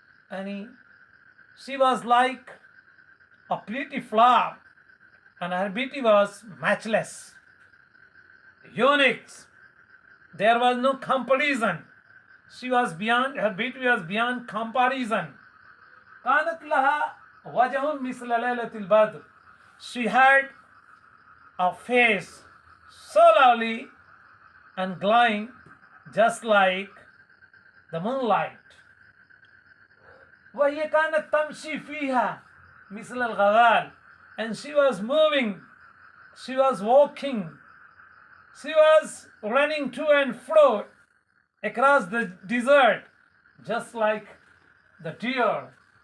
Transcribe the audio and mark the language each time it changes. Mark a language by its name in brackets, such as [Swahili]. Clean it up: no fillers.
[English] And she was like a pretty flower, and her beauty was matchless. Unique. There was no comparison. She was beyond, her beauty was beyond comparison. [Arabic] كانت لها وجه مثل ليلة البدر. [English] She had a face so lovely and glowing, just like the moonlight. [Arabic] وهي كانت تمشي فيها مثل الغزال, [English] and she was moving, she was walking, she was running to and fro across the desert, just like the deer.